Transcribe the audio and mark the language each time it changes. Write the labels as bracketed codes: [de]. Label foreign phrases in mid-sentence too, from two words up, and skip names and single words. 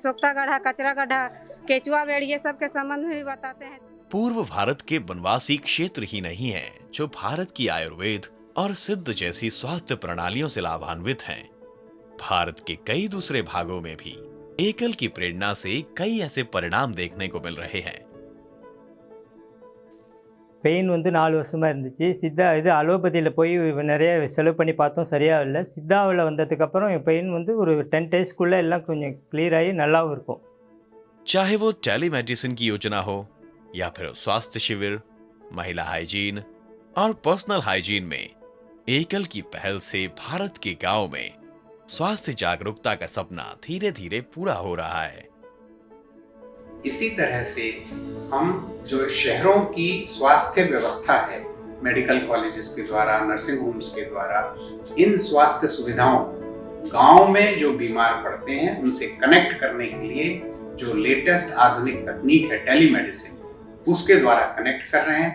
[hi] सोख्ता गड्ढा, कचरा गड्ढा, केचुआ बेड़, ये सब के संबंध में भी बताते हैं। पूर्व भारत के वनवासी क्षेत्र ही नहीं है जो भारत की आयुर्वेद और सिद्ध जैसी स्वास्थ्य प्रणालियों से लाभान्वित हैं। भारत के कई दूसरे भागों में भी एकल की प्रेरणा से कई ऐसे परिणाम देखने को मिल रहे हैं। [ta] பெயின் வந்து 4 வருஷமாக இருந்துச்சு. இது அலோபதியில் போய் நிறைய செலவு பண்ணி பார்த்தோம், சரியாக இல்லை. சித்தாவில் வந்ததுக்கப்புறம் என் பெயின் வந்து ஒரு 10 டேஸ்க்குள்ளே எல்லாம் கொஞ்சம் கிளிयर ஆகி நல்லாவும் இருக்கும்। [hi] चाहे वो टेलीमेडिसिन की योजना हो या फिर स्वास्थ्य शिविर, महिला हाइजीन और [en] personal hygiene [hi] में एकल की पहल से भारत के गांव में स्वास्थ्य जागरूकता का सपना धीरे धीरे पूरा हो रहा है। इसी तरह से हम जो शहरों की स्वास्थ्य व्यवस्था है, [en] medical colleges [hi] के द्वारा, [en] nursing homes [hi] के द्वारा, इन स्वास्थ्य सुविधाओं गांव में जो बीमार पड़ते हैं उनसे कनेक्ट करने के लिए जो लेटेस्ट आधुनिक तकनीक है टेलीमेडिसिन, उसके द्वारा कनेक्ट कर रहे हैं।